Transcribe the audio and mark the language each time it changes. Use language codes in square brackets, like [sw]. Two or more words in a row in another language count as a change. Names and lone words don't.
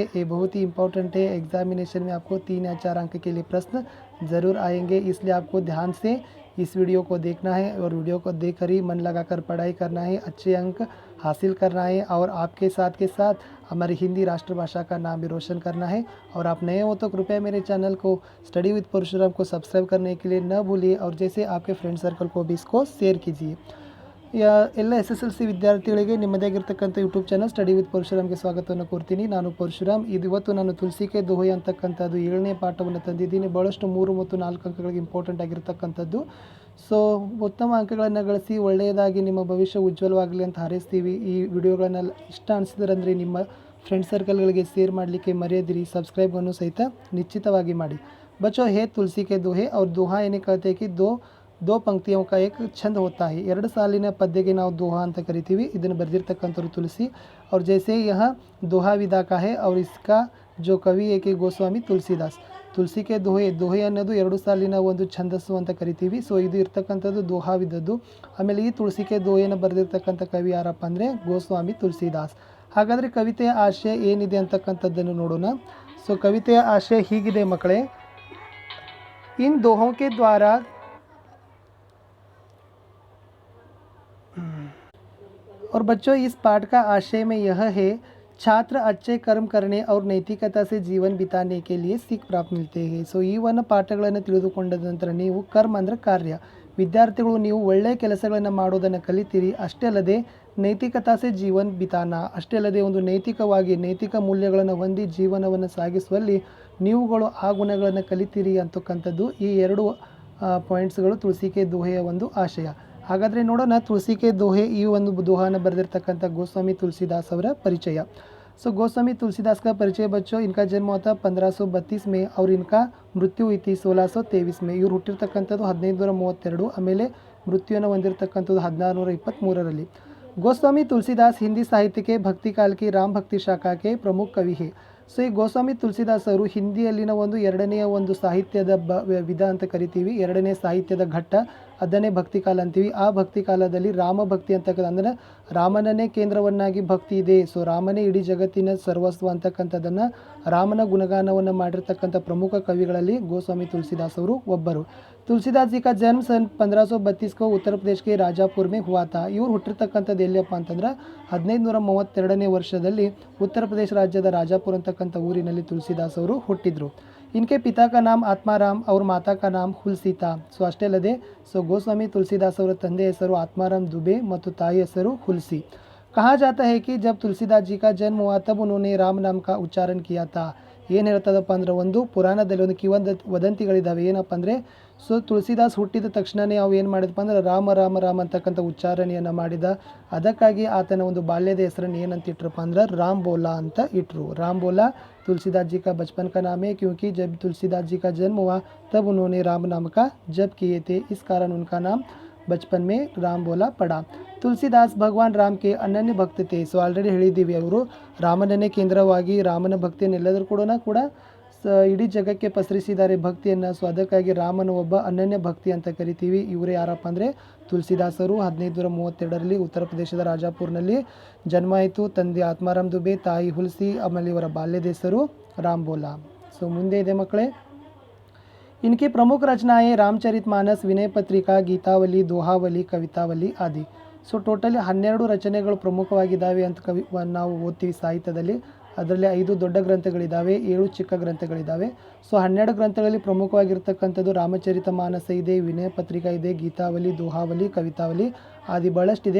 [hi] ये बहुत ही इंपॉर्टेंट है। एग्जामिनेशन में आपको 3 या 4 अंक के लिए प्रश्न ज़रूर आएंगे, इसलिए आपको ध्यान से इस वीडियो को देखना है और वीडियो को देखकर ही मन लगाकर पढ़ाई करना है, अच्छे अंक हासिल करना है और आपके साथ के साथ हमारी हिंदी राष्ट्रभाषा का नाम भी रोशन करना है। और आप नए हो तो कृपया मेरे चैनल को स्टडी विद परशुराम को सब्सक्राइब करने के लिए न भूलिए और जैसे आपके [en] friend circle [hi] को भी इसको शेयर कीजिए। [kn] ಎಲ್ಲ SSLC ವಿದ್ಯಾರ್ಥಿಗಳಿಗೆ ನಿಮ್ಮದೇ ಆಗಿರ್ತಕ್ಕಂಥ ಯೂಟ್ಯೂಬ್ ಚಾನಲ್ ಸ್ಟಡಿ ವಿತ್ ಪರಶುರಾಮ್ಗೆ ಸ್ವಾಗತವನ್ನು ಕೋರ್ತೀನಿ. ನಾನು ಪರಶುರಾಮ್. ಇವತ್ತು ನಾನು ತುಳಸಿಕೆ ದೋಹೆ ಅಂತಕ್ಕಂಥದ್ದು 7ನೇ ಪಾಠವನ್ನು ತಂದಿದ್ದೀನಿ. ಭಾಳಷ್ಟು 3 ಮತ್ತು 4 ಅಂಕಗಳಿಗೆ ಇಂಪಾರ್ಟೆಂಟ್ ಆಗಿರ್ತಕ್ಕಂಥದ್ದು. ಸೊ ಉತ್ತಮ ಅಂಕಗಳನ್ನು ಗಳಿಸಿ ಒಳ್ಳೆಯದಾಗಿ ನಿಮ್ಮ ಭವಿಷ್ಯ ಉಜ್ವಲವಾಗಲಿ ಅಂತ ಹಾರೈಸ್ತೀವಿ. ಈ ವಿಡಿಯೋಗಳನ್ನು ಇಷ್ಟ ಅನಿಸಿದ್ರಂದರೆ ನಿಮ್ಮ [en] friend circles [kn] ಶೇರ್ ಮಾಡಲಿಕ್ಕೆ ಮರೆಯದಿರಿ. ಸಬ್ಸ್ಕ್ರೈಬನ್ನು ಸಹಿತ ನಿಶ್ಚಿತವಾಗಿ ಮಾಡಿ. [hi] बच्चों है तुलसी के दोहे और दोहा यानी कहते हैं कि दो पंक्तियों का एक छंद होता है. [kn] 2 ಸಾಲಿನ ಪದ್ಯಕ್ಕೆ ನಾವು दोहा ಅಂತ ಕರಿತೀವಿ. ಇದನ್ನು ಬರೆದಿರ್ತಕ್ಕಂಥವ್ರು ತುಳಸಿ. [hi] और जैसे यह दोहा विधा का है और इसका जो कवि है कि गोस्वामी तुलसीदास. [kn] ತುಳಸಿ ಕೆ ದೋಹೆ ಅನ್ನೋದು 2 ಸಾಲಿನ ಒಂದು ಛಂದಸ್ಸು ಅಂತ ಕರಿತೀವಿ. ಸೊ ಇದು ಇರ್ತಕ್ಕಂಥದ್ದು ದೋಹಾ ವಿಧದ್ದು. ಆಮೇಲೆ ಈ ತುಳಸಿ ಕೆ ದೋಹೆಯನ್ನು ಬರೆದಿರ್ತಕ್ಕಂಥ ಕವಿ ಯಾರಪ್ಪ ಅಂದರೆ ಗೋಸ್ವಾಮಿ ತುಳಸಿದಾಸ್. ಹಾಗಾದರೆ ಕವಿತೆಯ ಆಶಯ ಏನಿದೆ ಅಂತಕ್ಕಂಥದ್ದನ್ನು ನೋಡೋಣ. ಸೊ ಕವಿತೆಯ ಆಶಯ ಹೀಗಿದೆ ಮಕ್ಕಳೇ. [hi] इन दोहों के द्वारा और बच्चों इस पाठ का आशय में यह है छात्र अच्छे कर्म करने और नैतिकता से जीवन बिताने के लिए सीख प्राप्त मिलते हैं. [kn] ಸೊ ಈ ಒಂದು ಪಾಠಗಳನ್ನು ತಿಳಿದುಕೊಂಡ ನಂತರ ನೀವು ಕರ್ಮ ಅಂದರೆ ಕಾರ್ಯ, ವಿದ್ಯಾರ್ಥಿಗಳು ನೀವು ಒಳ್ಳೆಯ ಕೆಲಸಗಳನ್ನು ಮಾಡೋದನ್ನು ಕಲಿತೀರಿ. ಅಷ್ಟೇ ಅಲ್ಲದೆ [hi] नैतिकता से जीवन बिताना, [kn] ಅಷ್ಟೇ ಅಲ್ಲದೆ ಒಂದು ನೈತಿಕವಾಗಿ ನೈತಿಕ ಮೌಲ್ಯಗಳನ್ನು ಹೊಂದಿ ಜೀವನವನ್ನು ಸಾಗಿಸುವಲ್ಲಿ ನೀವುಗಳು ಆ ಗುಣಗಳನ್ನು ಕಲಿತೀರಿ ಅಂತಕ್ಕಂಥದ್ದು ಈ 2 ಪಾಯಿಂಟ್ಸ್ಗಳು ತುಳಸಿಕೆ ದೋಹೆಯ ಒಂದು ಆಶಯ. ಹಾಗಾದರೆ ನೋಡೋಣ ತುಳಸಿಕೆ ದೋಹೆ ಈ ಒಂದು दोहाನ ಬರೆದಿರ್ತಕ್ಕಂಥ ಗೋಸ್ವಾಮಿ ತುಳಸಿದಾಸ್ ಅವರ ಪರಿಚಯ. [hi] सो गोस्वामी तुलसीदास का परिचय बच्चों, इनका जन्म हुआ था 1532 में और इनका मृत्यु हुई थी 1623 में. [kn] ಇವರು ಹುಟ್ಟಿರ್ತಕ್ಕಂಥದ್ದು 1532, ಆಮೇಲೆ ಮೃತ್ಯುವನ್ನು ಹೊಂದಿರತಕ್ಕಂಥದ್ದು 1623ರಲ್ಲಿ. [hi] गोस्वामी तुलसीदास हिंदी साहित्य के भक्ति काल की राम भक्ति शाखा के प्रमुख कवि है. [kn] ಸೊ ಈ ಗೋಸ್ವಾಮಿ ತುಳಸಿದಾಸ್ ಅವರು ಹಿಂದಿಯಲ್ಲಿನ ಒಂದು 2ನೇ ಒಂದು ಸಾಹಿತ್ಯದ ವಿಧ ಅಂತ ಕರಿತೀವಿ. 2ನೇ ಸಾಹಿತ್ಯದ ಘಟ್ಟ ಅದನ್ನೇ ಭಕ್ತಿ ಕಾಲ ಅಂತೀವಿ. ಆ ಭಕ್ತಿ ಕಾಲದಲ್ಲಿ ರಾಮ ಭಕ್ತಿ ಅಂತಕ್ಕಂಥ ಅಂದರೆ ರಾಮನನ್ನೇ ಕೇಂದ್ರವನ್ನಾಗಿ ಭಕ್ತಿ ಇದೆ. ಸೊ ರಾಮನೇ ಇಡೀ ಜಗತ್ತಿನ ಸರ್ವಸ್ವ ಅಂತಕ್ಕಂಥದ್ದನ್ನು ರಾಮನ ಗುಣಗಾನವನ್ನು ಮಾಡಿರ್ತಕ್ಕಂಥ ಪ್ರಮುಖ ಕವಿಗಳಲ್ಲಿ ಗೋಸ್ವಾಮಿ ತುಳಸಿದಾಸ್ ಅವರು ಒಬ್ಬರು. [hi] तुलसीदास जी का जन्म सन 1532 को उत्तर प्रदेश के राजापुर में हुआ था. [kn] ಇವರು ಹುಟ್ಟಿರ್ತಕ್ಕಂಥದ್ದು ಎಲ್ಲಿಯಪ್ಪ ಅಂತಂದ್ರೆ 1532ನೇ ವರ್ಷದಲ್ಲಿ ಉತ್ತರ ಪ್ರದೇಶ ರಾಜ್ಯದ ರಾಜಾಪುರ ಅಂತಕ್ಕಂಥ ಊರಿನಲ್ಲಿ ತುಳಸಿದಾಸ್ ಅವರು ಹುಟ್ಟಿದ್ರು. [hi] इनके पिता का नाम आत्माराम और माता का नाम ಹುಲ್ಸಿ था. [kn] ಸೊ ಅಷ್ಟೇ ಅಲ್ಲದೆ ಗೋಸ್ವಾಮಿ ತುಳಸಿದಾಸ್ ಅವರ ತಂದೆ ಹೆಸರು ಆತ್ಮಾರಾಮ್ दुबे ಮತ್ತು ತಾಯಿ ಹೆಸರು ಹುಲ್ಸಿ. [hi] कहा जाता है कि जब तुलसीदास जी का जन्म हुआ तब उन्होंने राम नाम का उच्चारण किया था. [kn] ಏನು ಹೇಳ್ತದಪ್ಪ ಅಂದ್ರೆ ಒಂದು ಪುರಾಣದಲ್ಲಿ ಒಂದು ವದಂತಿಗಳಿದ್ದಾವೆ. ಏನಪ್ಪ ಅಂದರೆ ಸೊ ತುಳಸಿದಾಸ್ ಹುಟ್ಟಿದ ತಕ್ಷಣವೇ ಅವು ಏನು ಮಾಡಿದಪ್ಪ ಅಂದ್ರೆ ರಾಮ ರಾಮ ರಾಮ ಅಂತಕ್ಕಂಥ ಉಚ್ಚಾರಣೆಯನ್ನು ಮಾಡಿದ. ಅದಕ್ಕಾಗಿ ಆತನ ಒಂದು ಬಾಲ್ಯದ ಹೆಸರನ್ನು ಏನಂತ ಇಟ್ರಪ್ಪ ಅಂದ್ರೆ ರಾಮ್ ಬೋಲಾ ಅಂತ ಇಟ್ಟರು. [hi] ರಾಮ್ ಬೋಲಾ तुलसीदास जी का बचपन का नाम है, क्योंकि जब तुलसीदास जी का जन्म हुआ तब उन्होंने राम नाम का जप किए थे. इस कारण उनका नाम बचपन में राम बोला पड़ा. तुलसीदास भगवान राम के अनन्य भक्त थे. [kn] ಸೊ ಆಲ್ರೆಡಿ ಹೇಳಿದ್ದೀವಿ, ಅವರು ರಾಮನನ್ನೇ ಕೇಂದ್ರವಾಗಿ ರಾಮನ ಭಕ್ತಿಯನ್ನು ಎಲ್ಲದರೂ ಕೂಡ ಇಡೀ ಜಗಕ್ಕೆ ಪಸರಿಸಿದ್ದಾರೆ ಭಕ್ತಿಯನ್ನು. ಸೊ ಅದಕ್ಕಾಗಿ ರಾಮನ ಒಬ್ಬ ಅನನ್ಯ ಭಕ್ತಿ ಅಂತ ಕರಿತೀವಿ. ಇವರೇ ಯಾರಪ್ಪ ಅಂದರೆ ತುಳಸಿದಾಸರು. 1532ರಲ್ಲಿ ಉತ್ತರ ಪ್ರದೇಶದ ರಾಜಾಪುರ್ನಲ್ಲಿ ಜನ್ಮ ಆಯಿತು. ತಂದೆ ಆತ್ಮಾರಾಮ್ ದುಬೆ, ತಾಯಿ ಹುಲ್ಸಿ, ಆಮೇಲೆ ಇವರ ಬಾಲ್ಯದ ಹೆಸರು ರಾಮ್ ಬೋಲಾ. ಸೊ ಮುಂದೆ ಇದೆ ಮಕ್ಕಳೇ. [hi] इनकी प्रमुख रचनाएं रामचरितमानस, विनय पत्रिका, गीतावली, दोहावली, कवितावली आदि. [kn] ಸೊ ಟೋಟಲಿ 12 ರಚನೆಗಳು ಪ್ರಮುಖವಾಗಿದ್ದಾವೆ ಅಂತ ನಾವು ಓದ್ತೀವಿ ಸಾಹಿತ್ಯದಲ್ಲಿ. ಅದರಲ್ಲಿ 5 ದೊಡ್ಡ ಗ್ರಂಥಗಳಿದ್ದಾವೆ, 7 ಚಿಕ್ಕ ಗ್ರಂಥಗಳಿದ್ದಾವೆ. ಸೊ 12 ಗ್ರಂಥಗಳಲ್ಲಿ ಪ್ರಮುಖವಾಗಿರ್ತಕ್ಕಂಥದ್ದು ರಾಮಚರಿತ ಮಾನಸ ಇದೆ, ವಿನಯ ಪತ್ರಿಕಾ ಇದೆ, ಗೀತಾವಲಿ, ದೋಹಾವಲಿ, ಕವಿತಾವಲಿ ಆದಿ ಭಾಳಷ್ಟಿದೆ.